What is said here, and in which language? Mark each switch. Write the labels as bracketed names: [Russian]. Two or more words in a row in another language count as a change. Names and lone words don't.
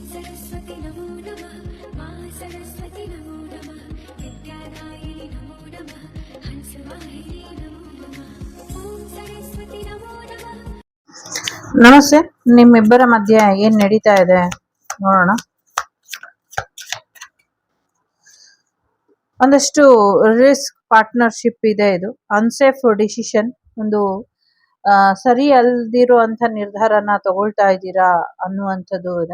[Sanskrit] सरस्वती नमो नमः मा सरस्वती नमो नमः विद्यादायिनी नमो नमः हंसवाहिनी नमो नमः ॐ सरस्वती नमो नमः. [Kannada] ನಮಸ್ತೆ. ನಿಮ್ಮಿಬ್ಬರ ಮಧ್ಯೆ ಏನ್ ನಡೀತಾ ಇದೆ ನೋಡೋಣ. ಒಂದಷ್ಟು [English] risk partnership [Kannada] ಇದೆ. ಇದು [English] unsafe decision, [Kannada] ಒಂದು ಸರಿ ಅಲ್ದಿರುವಂತ ನಿರ್ಧಾರನ ತಗೊಳ್ತಾ ಇದ್ದೀರಾ ಅನ್ನುವಂಥದ್ದು ಇದೆ.